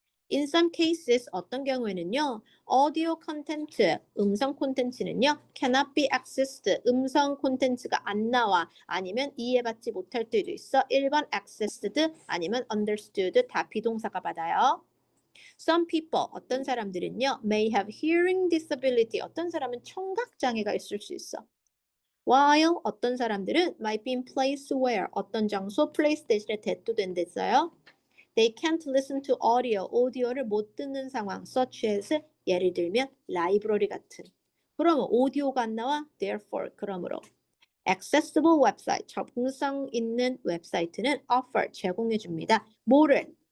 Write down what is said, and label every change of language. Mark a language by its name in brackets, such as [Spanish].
[English] In some cases, [Korean] 어떤 경우에는요, [English] audio content, [Korean] 음성 콘텐츠는요, [English] cannot be accessed, [Korean] 음성 콘텐츠가 안 나와, 아니면 이해받지 못할 때도 있어. 1번 accessed, 아니면 understood, 다 비동사가 받아요. [English] Some people, [Korean] 어떤 사람들은요, [English] may have hearing disability, [Korean] 어떤 사람은 청각장애가 있을 수 있어. While 어떤 사람들은 [English] might be in place where, [Korean] 어떤 장소, place 대신에 that도 된댔어요. [English] They can't listen to audio, [Korean] 오디오를 못 듣는 상황, [English] such as, [Korean] 예를 들면 라이브러리 같은. 그러면 오디오가 안 나와? [English] Therefore, [Korean] 그러므로. Accessible 웹사이트, 접근성 있는 웹사이트는 [English] offer, [Korean] 제공해 줍니다. 뭐를?